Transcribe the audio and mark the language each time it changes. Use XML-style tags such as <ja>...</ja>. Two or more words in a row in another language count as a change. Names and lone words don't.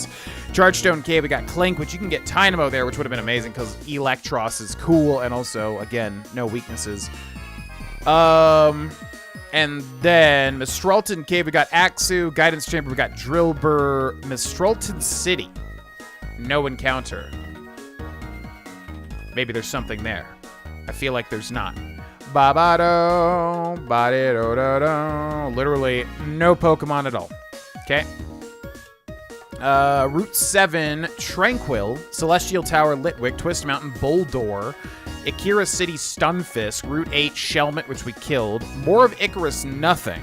<en>Chargestone Cave, we got Clink, which you can get Tynamo there, which would have been amazing because Electros is cool, and also, again, no weaknesses. And then Mistralton Cave, we got Axu. Guidance Chamber, we got Drillbur. Mistralton City. No encounter. Maybe there's something there. I feel like there's not. Ba-ba-do, ba-di-do-do-do. Literally no Pokemon at all. Okay. Route 7, Tranquil. Celestial Tower, Litwick. Twist Mountain, Boldore. Akira City, Stunfisk. Route 8, Shelmet, which we killed. More of Icarus, nothing.</en>